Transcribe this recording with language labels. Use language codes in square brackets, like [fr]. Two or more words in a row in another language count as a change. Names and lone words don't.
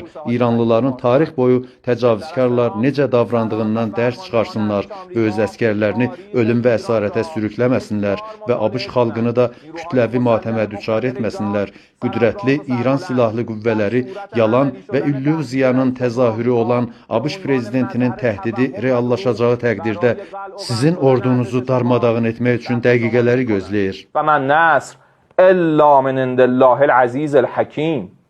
[az] İranlıların tarix boyu təcavüzkarlar necə davrandığından dərs çıxarsınlar və öz əskərlərini ölüm və əsarətə sürükləməsinlər və ABŞ xalqını da kütləvi matəmə düçar etməsinlər. Qüdrətli İran silahlı qüvvələri yalan və illüziyanın təzahürü olan ABŞ prezidentinin təhdidi reallaşacağı təqdirdə sizin ordunuzu darmadağın etmək üçün dəqiqələri gözləyir. [ar] و من نصر الا من عند الله العزیز الحکیم.